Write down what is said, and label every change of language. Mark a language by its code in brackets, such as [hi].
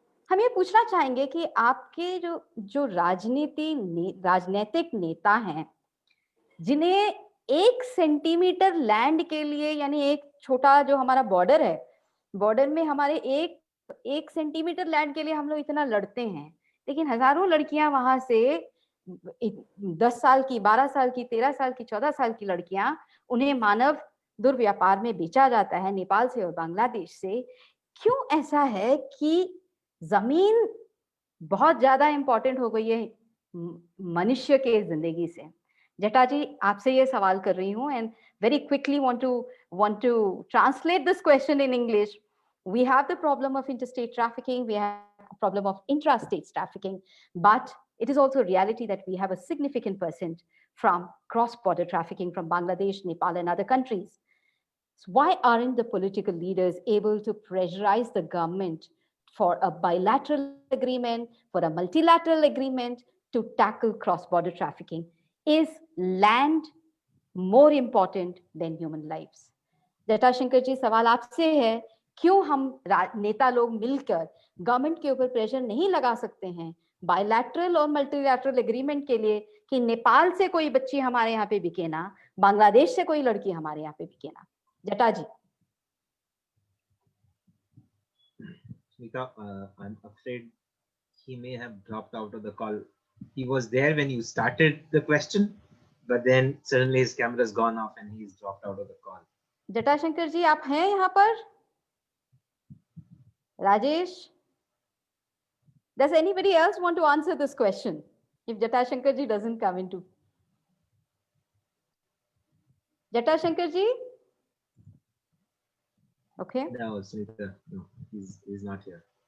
[hi] हम ये पूछना चाहेंगे कि आपके जो राजनीतिक नेता हैं, जिन्हें 1 सेंटीमीटर लैंड के लिए, यानी एक छोटा जो हमारा बॉर्डर है, बॉर्डर में हमारे एक सेंटीमीटर लैंड के लिए हम लोग इतना लड़ते हैं, लेकिन हजारों लड़कियां वहां से 10 साल की, 12 साल की, 13 साल की, 14 साल की लड़कियां, उन्हें मानव दुर्व्यापार में बेचा जाता है नेपाल से और बांग्लादेश से. क्यों ऐसा है कि जमीन बहुत ज्यादा इंपॉर्टेंट हो गई है मनुष्य के जिंदगी से? जटा जी, आपसे ये सवाल कर रही हूँ, [en] and very quickly want to translate this question in English. We have the problem of interstate trafficking, we have a problem of intrastate trafficking, but it is also a reality that we have a significant percent from cross-border trafficking from Bangladesh, Nepal, and other countries. So why aren't the political leaders able to pressurize the government for a bilateral agreement, for a multilateral agreement to tackle cross-border trafficking? Is land more important than human lives? [hi] Jatashankar जी, सवाल आपसे है, क्यों हम नेता लोग मिलकर government के ऊपर प्रेशर नहीं लगा सकते हैं बायलैटरल और मल्टीलैटरल एग्रीमेंट के लिए कि नेपाल से कोई बच्ची हमारे यहाँ पे बिके ना, बांग्लादेश से कोई लड़की हमारे यहाँ पे बिके ना? जटा जी. [en] Smita, I'm afraid he may have dropped out of the call. He was there when you started the question, but then suddenly his camera's gone off and he's dropped out of the call. [hi] Jatashankar जी, आप हैं यहाँ पर? [en] Rajesh, does anybody else want to answer this question if Jatashankar ji doesn't come into? Jatashankar ji? Okay. No, Smita, no, he's not here.